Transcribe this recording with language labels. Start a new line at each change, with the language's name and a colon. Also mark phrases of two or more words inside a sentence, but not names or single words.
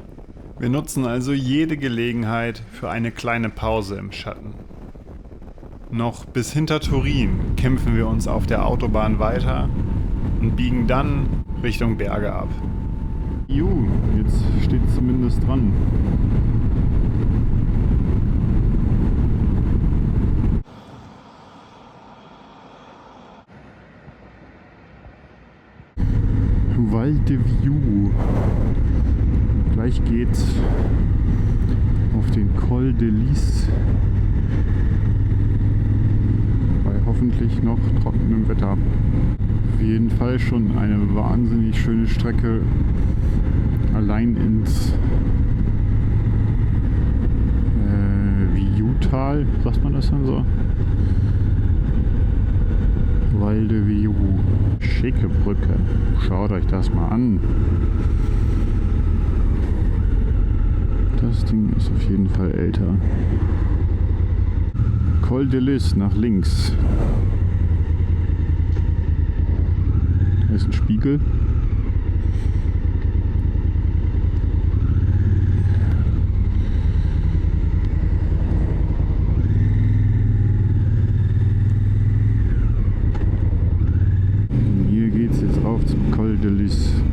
German: Wir nutzen also jede Gelegenheit für eine kleine Pause im Schatten. Noch bis hinter Turin kämpfen wir uns auf der Autobahn weiter und biegen dann Richtung Berge ab. Jetzt steht zumindest dran. Val de Viu. Gleich geht's auf den Col de Lis. Bei hoffentlich noch trockenem Wetter. Auf jeden Fall schon eine wahnsinnig schöne Strecke. Allein ins Viutal, sagt man das dann so? Val de Viu. Schicke Brücke. Schaut euch das mal an. Das Ding ist auf jeden Fall älter. Col de Lis nach links. Da ist ein Spiegel. Hier geht's jetzt rauf zum Col de Lis.